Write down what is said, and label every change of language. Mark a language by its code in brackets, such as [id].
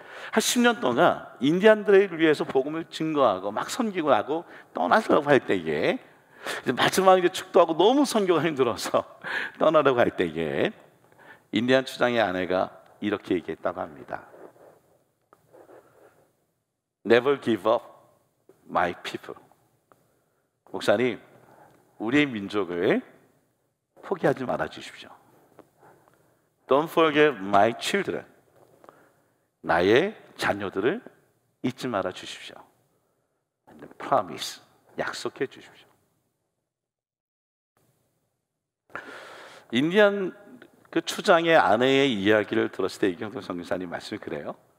[ko] 한 10년 동안 인디안들을 위해서 복음을 증거하고 막 섬기고 하고 떠나려고 할 때에 이제 마지막에 축도하고 너무 선교가 힘들어서 떠나려고 할 때에 인디안 추장의 아내가 이렇게 얘기했다고 합니다. [en] Never give up my people. [ko] 목사님, 우리의 민족을 포기하지 말아 주십시오. [en] Don't forget my children. [ko] 나의 자녀들을 잊지 말아 주십시오. [en] And promise. [ko] 약속해 주십시오. 인디안 그 추장의 아내의 이야기를 들었을 때 이경태 선교사님 말씀이 그래요.